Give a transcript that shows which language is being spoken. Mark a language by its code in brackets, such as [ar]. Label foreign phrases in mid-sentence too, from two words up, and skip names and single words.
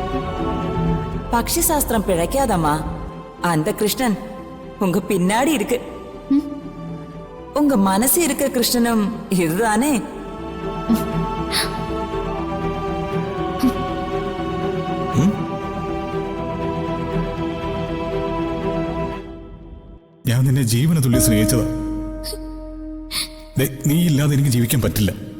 [ta] பக்ஷி சாஸ்திரம் பிழைக்காதம்மா. அந்த கிருஷ்ணன் உங்க பின்னாடி இருக்கு. உங்க மனசு இருக்க கிருஷ்ணனும் இதுதானே? [ml] ഞാൻ നിന്നെ ജീവന തുല്യം സ്നേഹിച്ചതാ. നീ ഇല്ലാതെ എനിക്ക് ജീവിക്കാൻ പറ്റില്ല.